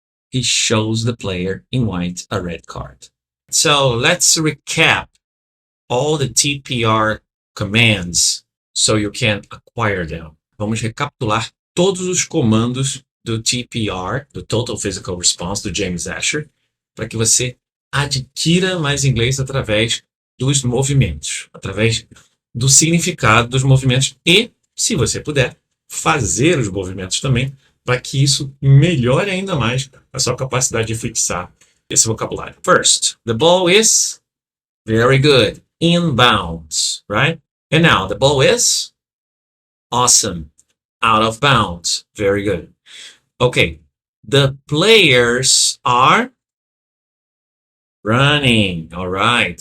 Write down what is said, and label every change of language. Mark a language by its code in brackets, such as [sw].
[en] He shows the player in white a red card. So, let's recap all the TPR commands so you can acquire them. [pt] Vamos recapitular todos os comandos do TPR, do Total Physical Response, do James Asher, para que você adquira mais inglês através dos movimentos, através do significado dos movimentos e, se você puder, fazer os movimentos também, para que isso melhore ainda mais a sua capacidade de fixar esse vocabulário. [en] First, the ball is very good, inbounds, right? And now the ball is awesome, out of bounds, very good. Okay, the players are running, all right.